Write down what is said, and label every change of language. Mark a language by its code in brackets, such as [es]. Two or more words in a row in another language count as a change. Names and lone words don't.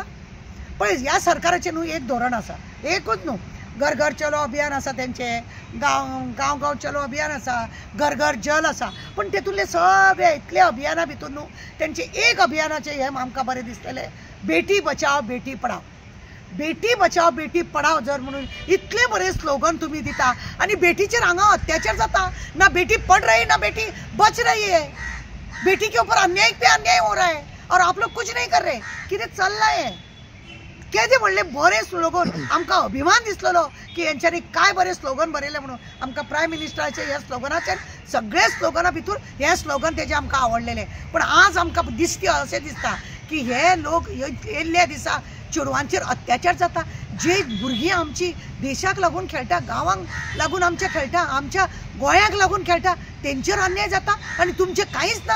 [kok] पळय ह्या सरकाराचें न्हू एक धोरण आसा, एकूच न्हू, घर घर चलो अभियान आसा तेंचें, गांव चलो अभियान आसा, घर घर जल आसा, पण तेतूंतले सगळे इतले अभियाना भितर न्हू तेंचे एक अभियानाचें हें आमकां बरें दिसलेलें, बेटी बचाव बेटी पढाव। [hi] बेटी बचाव बेटी पढाव [kok] जर म्हणून इतले बरे स्लोगन तुम्ही दिता आणि बेटीचेर हांगा अत्याचार जाता, [hi] ना बेटी पढ़ रही ना बेटी बच रही है, बेटी के ऊपर अन्याय पे अन्याय हो रहा है और आप लोग कुछ नहीं कर रहे, [kok] कितें चल्लां हें? केदे म्हणले बरे स्लोगन, आमकां अभिमान दिसलेलो की यांच्यानी काय बरे स्लोगन बरयले म्हणून। आमकां प्रायम मिनिस्टराचे ह्या स्लोगनाचेर सगळे स्लोगना भितर हे स्लोगन तेजे आमकां आवडलेले, पण आज आमकां दिसता अशें दिसता की हे लोक येयल्ल्या दिसा चेडवांचेर अत्याचार जाता, जे भुरगीं आमची देशाक लागून खेळटा, गांवांक लागून आमच्या खेळटा, आमच्या गोंयाक लागून खेळटा, तेंचेर अन्याय जाता आनी तुमचें कांयच ना.